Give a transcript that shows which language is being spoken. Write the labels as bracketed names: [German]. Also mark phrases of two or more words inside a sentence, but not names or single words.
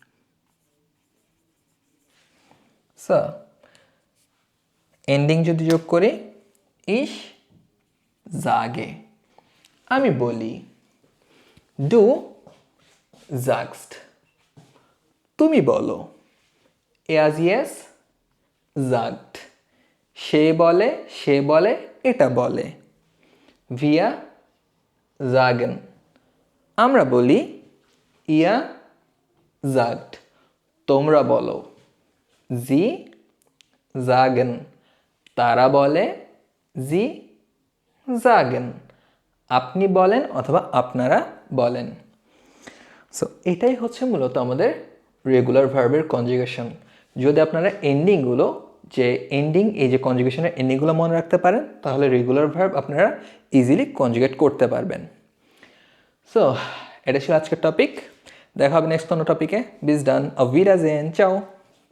[Bangla] সো এন্ডিং যদি যোগ করি [German] ich sage [Bangla] আমি বলি [German] du sagst [Bangla] তুমি বলো [German] er sie es sagt [Bangla] সে বলে এটা বলে [German] wir sagen [Bangla] আমরা বলি [German] ihr sagt [Bangla] তোমরা বলো [German] sie sagen [Bangla] তারা বলে [German] sie sagen [Bangla] আপনি বলেন অথবা আপনারা বলেন সো এটাই হচ্ছে মূলত আমাদের রেগুলার ভার্বের কনজুগেশন যদি আপনারা এন্ডিংগুলো যে এন্ডিং এই যে কনজুগেশনের এন্ডিংগুলো মনে রাখতে পারেন তাহলে রেগুলার ভার্ব আপনারা [English] easily conjugate [Bangla] করতে পারবেন সো এটা ছিল আজকের টপিক দেখা হবে নেক্সট কোনো টপিকে [German] bis dann auf Wiedersehen tschau